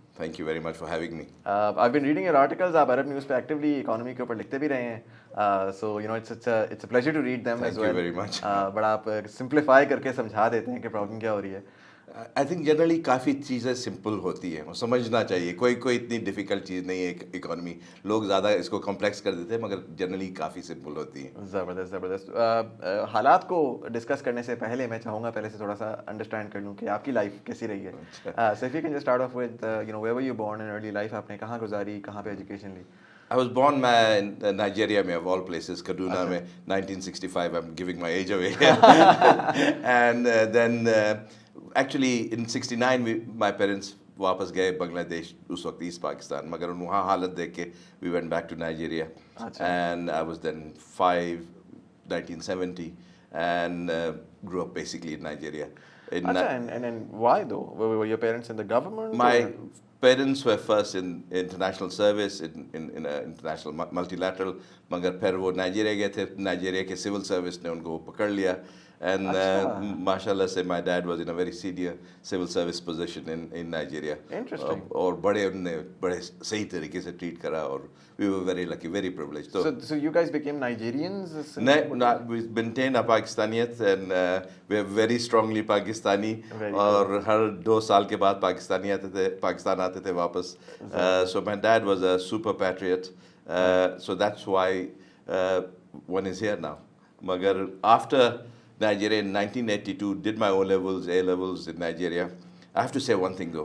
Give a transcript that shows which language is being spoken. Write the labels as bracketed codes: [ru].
[en] Thank you very much for having me. I've been reading your articles. [ur] آپ عرب news پہ actually economy کے اوپر لکھتے بھی رہے ہیں. [en] So it's a pleasure to read them as well. Thank you very much. [ur] بڑا آپ سمپلیفائی کر کے سمجھا دیتے ہیں کہ پرابلم کیا ہو رہی ہے. [en] I think generally [ur] کافی چیزیں سمپل ہوتی ہیں, سمجھنا چاہیے. کوئی اتنی ڈیفیکلٹ چیز نہیں ہے اکانومی. لوگ زیادہ اس کو کمپلیکس کر دیتے ہیں مگر جنرلی کافی سمپل ہوتی ہے. زبردست زبردست. حالات کو ڈسکس کرنے سے پہلے میں چاہوں گا پہلے سے تھوڑا سا انڈرسٹینڈ کر لوں کہ آپ کی لائف کیسی رہی ہے. [en] So if you can just start off with where were you born in early life, [ur] آپ نے کہاں گزاری, کہاں پہ ایجوکیشن لی. [en] I was born in Nigeria میں, of all places, Kaduna میں, 1965. I'm giving my age away. And then actually in 69 my parents [ur] واپس گئے بنگلہ دیش, اس وقت ایسٹ پاکستان, مگر وہاں حالت دیکھ کے [en] we went back to Nigeria. And I was then 5, 1970, and grew up basically in Nigeria. And why though? Were your parents in the government? My parents were first in international service, in international multilateral, [ur] مگر پھر وہ Nigeria گئے تھے. Nigeria کے civil service نے ان کو پکڑ لیا. [en] And ماشاء اللہ سے my dad was in a very senior civil service position in Nigeria. Interesting. [ur] اور ان نے بڑے صحیح طریقے سے ٹریٹ کرا, اور [en] we were very lucky, very privileged. So you guys became Nigerians? We maintain our Pakistaniyat, and we are very strongly Pakistani. [ur] اور ہر 2 سال کے بعد پاکستان آتے تھے واپس. [en] So my dad was a super patriot. So that's why one is here now. مگر after Nigeria in 1982, did my O-levels, A-levels in Nigeria. I have to say one thing though.